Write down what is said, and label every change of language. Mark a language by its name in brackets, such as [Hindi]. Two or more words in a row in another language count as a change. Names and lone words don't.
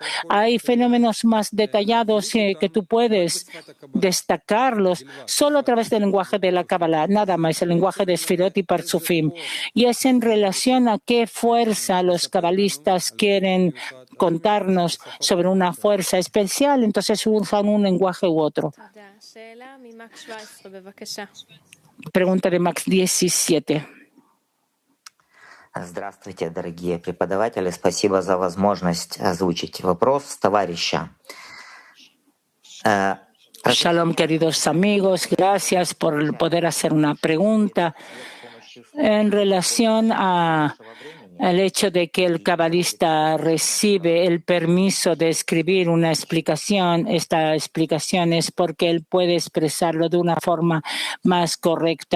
[Spanish] Hay fenómenos más detallados que tú puedes destacarlos solo a través del lenguaje de la Kabbalah, nada más, el lenguaje de Sfirot y Parzufim. Y es en relación a qué fuerza los cabalistas quieren contarnos sobre una fuerza especial, entonces usan un lenguaje u otro. Pregunta de Max 17. [Russian] Здравствуйте, дорогие преподаватели. Спасибо за возможность озвучить вопрос товарища. [Spanish] Shalom, queridos amigos. Gracias por poder hacer una pregunta en relación al hecho de que el cabalista recibe el permiso de escribir una explicación. Esta explicación es porque él puede expresarlo de una forma más correcta.